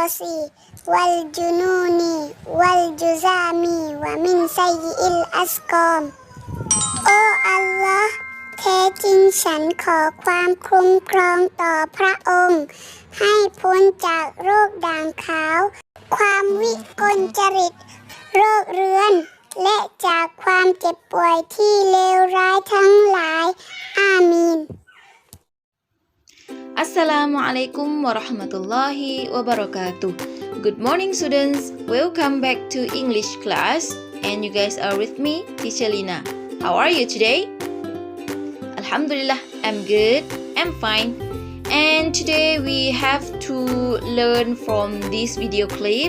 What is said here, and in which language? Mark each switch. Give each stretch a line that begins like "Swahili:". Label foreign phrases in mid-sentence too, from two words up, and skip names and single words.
Arabic: البرص والجنون والجذام ومن سيئ الأسقام
Thai: โอ้อัลลอฮ์แท้จริงฉันขอความคุ้มครองต่อพระองค์ให้พ้นจากโรคด่างขาวความวิกลจริตโรคเรื้อนและจากความเจ็บป่วยที่เลวร้ายทั้งหลายอามีน
Arabic: السلام عليكم ورحمة الله وبركاته.
English: Good morning students. Welcome back to English class. And you guys are with me, Teacher Lina. How are you today? Alhamdulillah, I'm good. I'm fine. And today we have to learn from this video clip.